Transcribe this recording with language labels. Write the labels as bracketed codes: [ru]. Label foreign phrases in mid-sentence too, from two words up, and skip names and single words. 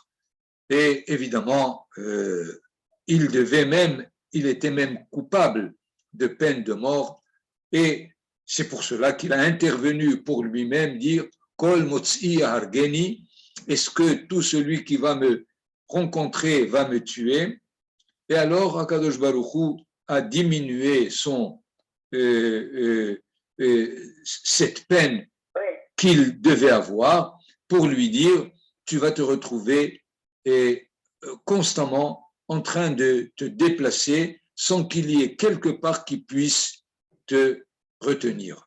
[fr] Et évidemment, il était même coupable de peine de mort, et c'est pour cela qu'il a intervenu pour lui-même dire [he] כל מוצאי יהרגני, [fr] est-ce que tout celui qui va me rencontrer va me tuer? Et alors Akadosh Baruch Hu a diminué cette peine qu'il devait avoir pour lui dire tu vas te retrouver constamment en train de te déplacer sans qu'il y ait quelque part qui puisse te retenir.